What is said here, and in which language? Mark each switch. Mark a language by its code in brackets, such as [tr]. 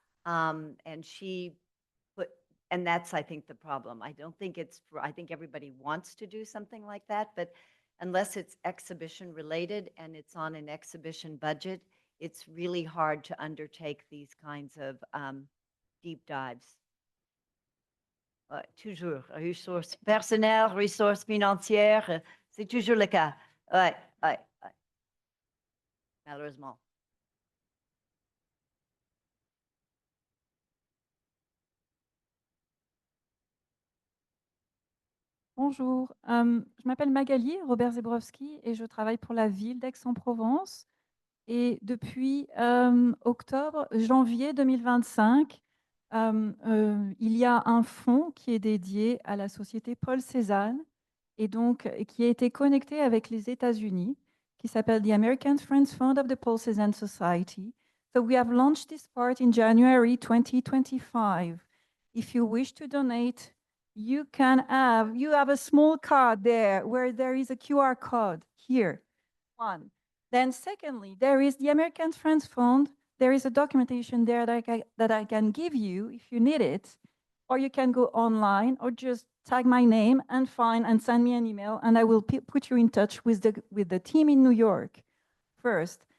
[en] And she put, and that's, I think, the problem. I don't think it's for, I think everybody wants to do something like that, but unless it's exhibition related and it's on an exhibition budget, it's really hard to undertake these kinds of deep dives. [fr] Toujours, ressources personnelles, ressources financières, c'est toujours le cas. Ouais, malheureusement. Bonjour, je m'appelle Magali Robert Zebrowski et je travaille pour la ville d'Aix-en-Provence. Et depuis janvier 2025, il y a un fonds qui est dédié à la société Paul Cézanne et donc qui a été connecté avec les États-Unis, qui s'appelle the American Friends Fund of the Paul Cézanne Society. [en] So we have launched this part in January 2025. If you wish to donate, you have a small card there where there is a QR code here. One. Then secondly, there is the American Friends Fund. There is a documentation there that I can give you if you need it, or you can go online or just tag my name and send me an email, and I will put you in touch with the team in New York first.